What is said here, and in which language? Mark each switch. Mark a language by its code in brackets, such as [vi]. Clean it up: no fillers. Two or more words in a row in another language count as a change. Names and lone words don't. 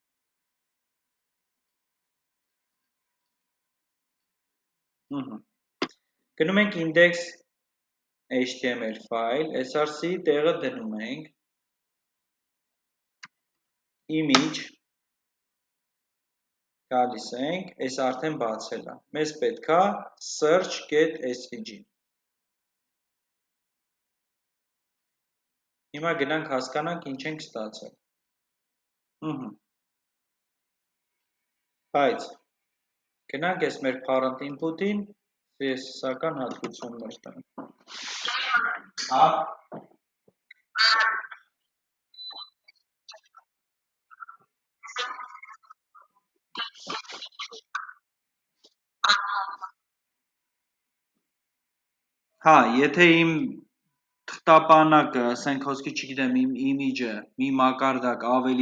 [hy] գնում ենք [en] index HTML [hy] ֆայլ, src-ի տեղը դնում ենք, image, գալիս ենք, այս արդեն բացել է, մեզ պետք է [en] search get svg, [hy] հիմա գնանք հասկանանք ինչ ենք ստացել, բայց գնանք ես մեր [en] parent input- [hy] ին, CSS-ական հատկություններ տանք, հա, հա, եթե իմ թղթապանակը, ասենք խոսքի չգիտեմ, իմ image-ը մի մակարդակ ավելի